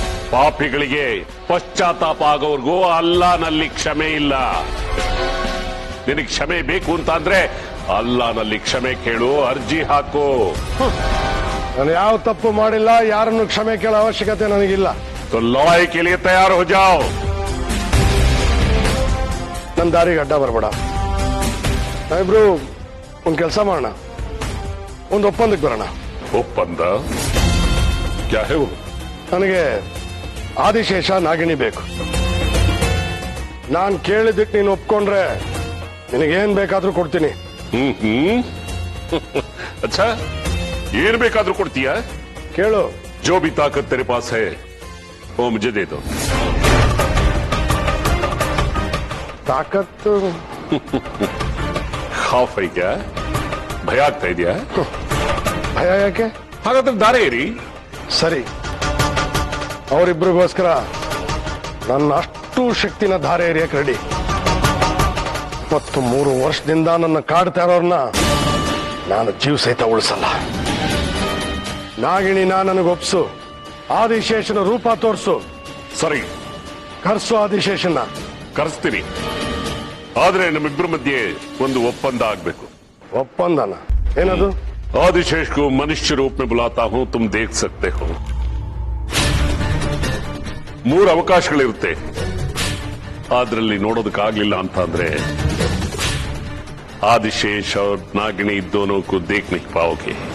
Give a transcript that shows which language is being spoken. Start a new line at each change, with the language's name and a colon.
Kannada: ಪಾಪಿಗಳಿಗೆ ಪಶ್ಚಾತ್ತಾಪ ಆಗೋವರೆಗೂ ಅಲ್ಲಾನಲ್ಲಿ ಕ್ಷಮೆ ಇಲ್ಲ. ನಿನಗೆ ಕ್ಷಮೆ ಬೇಕು ಅಂತ ಅಂದ್ರೆ ಅಲ್ಲಾನಲ್ಲಿ ಕ್ಷಮೆ ಕೇಳು, ಅರ್ಜಿ ಹಾಕು. ನಾನು ಯಾವ ತಪ್ಪು ಮಾಡಿಲ್ಲ, ಯಾರನ್ನು ಕ್ಷಮೆ ಕೇಳೋ ಅವಶ್ಯಕತೆ ನನಗಿಲ್ಲ.
Hindi: तो लड़ाई के लिए तैयार हो जाओ.
Kannada: ನನ್ನ ದಾರಿಗೆ ಅಡ್ಡ ಬರಬೇಡ. ನಾವಿಬ್ರು ಒಂದ್ ಕೆಲಸ ಮಾಡೋಣ, ಒಂದು ಒಪ್ಪಂದಕ್ಕೆ ಬರೋಣ.
Hindi: ಒಪ್ಪಂದ? ಕ್ಯಾ ಹೇ वो?
Kannada: ನನಗೆ ಆದಿಶೇಷ ನಾಗಿಣಿ ಬೇಕು. ನಾನ್ ಕೇಳಿದ್ದಕ್ಕೆ ನೀನು ಒಪ್ಕೊಂಡ್ರೆ ನಿನಗೇನ್ ಬೇಕಾದ್ರೂ ಕೊಡ್ತೀನಿ. अच्छा, ಏನ್ ಬೇಕಾದ್ರೂ ಕೊಡ್ತೀಯಾ? ಕೇಳು.
Hindi: जो भी ताकत तेरे पास है वो मुझे दे दो.
Kannada: ತಾಕತ್ತು?
Hindi: ಖಾಫ್ है क्या?
Kannada: ಭಯ ಆಗ್ತಾ ಇದೆಯಾ? ಭಯ ಯಾಕೆ? ಹಾಗಾದ್ರೆ ದಾರೆ ಏರಿ. ಸರಿ, ಅವರಿಬ್ಬರಿಗೋಸ್ಕರ ನನ್ನ ಅಷ್ಟು ಶಕ್ತಿನ ಧಾರೆ ಎರಿಯಕ್ಕೆ ರೆಡಿ. 23 ವರ್ಷದಿಂದ ನನ್ನ ಕಾಡ್ತಾ ಇರೋರ್ನ ನಾನು ಜೀವ ಸಹಿತ ಉಳಿಸಲ್ಲ. ನಾಗಿಣಿನ ನನಗೊಪ್ಸು, ಆದಿಶೇಷನ ರೂಪ ತೋರಿಸು. ಸರಿ, ಕರ್ಸು ಆದಿಶೇಷನ. ಕರೆಸ್ತೀನಿ. ಆದ್ರೆ ನಮ್ಮಿಬ್ಬರ ಮಧ್ಯೆ ಒಂದು ಒಪ್ಪಂದ ಆಗ್ಬೇಕು. ಒಪ್ಪಂದನ? ಏನದು?
Hindi: आदिशेष को मनुष्य रूप में बुलाता हूं, तुम देख सकते हो.
Kannada: 3 ಅವಕಾಶಗಳಿರುತ್ತೆ. ಅದರಲ್ಲಿ ನೋಡೋದಕ್ಕಾಗ್ಲಿಲ್ಲ ಅಂತ ಅಂದ್ರೆ
Hindi: आदिशेष और नागिनी दोनों को देख नहीं पाओगे.